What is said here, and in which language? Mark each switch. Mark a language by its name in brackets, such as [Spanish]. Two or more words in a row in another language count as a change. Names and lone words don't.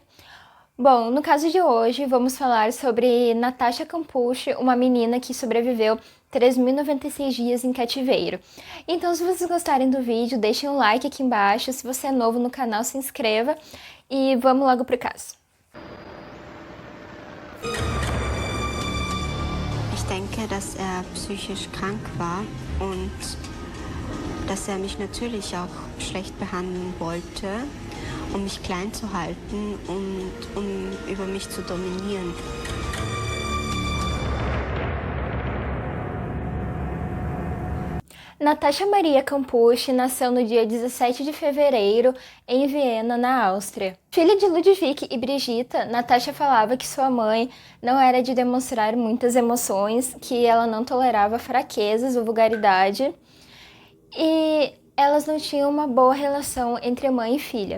[Portuguese] Bom, no caso de hoje, vamos falar sobre Natasha Campucci, uma menina que sobreviveu 3.096 dias em cativeiro. Então, se vocês gostarem do vídeo, deixem um like aqui embaixo. Se você é novo no canal, se inscreva e vamos logo pro caso. [German] Ich denke, dass er psychisch krank war und dass er mich natürlich auch schlecht behandeln wollte, um mich klein zu halten und um über mich zu dominieren. [Portuguese] Natasha Maria Campucci nasceu no dia 17 de fevereiro em Viena, na Áustria. Filha de Ludwig e Brigitta, Natasha falava que sua mãe não era de demonstrar muitas emoções, que ela não tolerava fraquezas ou vulgaridade, e elas não tinham uma boa relação entre mãe e filha.